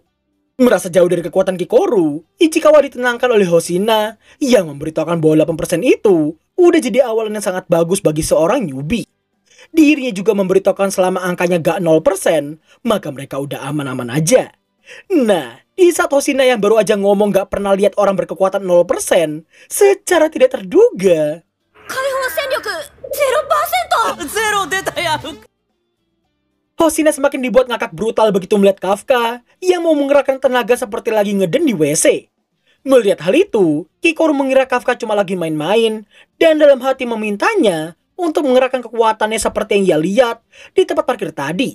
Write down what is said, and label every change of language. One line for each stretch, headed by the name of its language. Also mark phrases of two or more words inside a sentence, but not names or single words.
Indonesian: Merasa jauh dari kekuatan Kikoru, Ichikawa ditenangkan oleh Hoshina yang memberitahukan bahwa 8% itu udah jadi awalan yang sangat bagus bagi seorang newbie. Dirinya juga memberitahukan selama angkanya gak 0%, maka mereka udah aman-aman aja. Nah, di saat Hoshina yang baru aja ngomong gak pernah lihat orang berkekuatan 0%, secara tidak terduga,
Japanese: 解放戦力 0%! ゼロ出たやん。
Indonesian: Hoshina semakin dibuat ngakak brutal begitu melihat Kafka yang mau mengerahkan tenaga seperti lagi ngeden di WC. Melihat hal itu, Kikoru mengira Kafka cuma lagi main-main dan dalam hati memintanya untuk mengerahkan kekuatannya seperti yang ia lihat di tempat parkir tadi.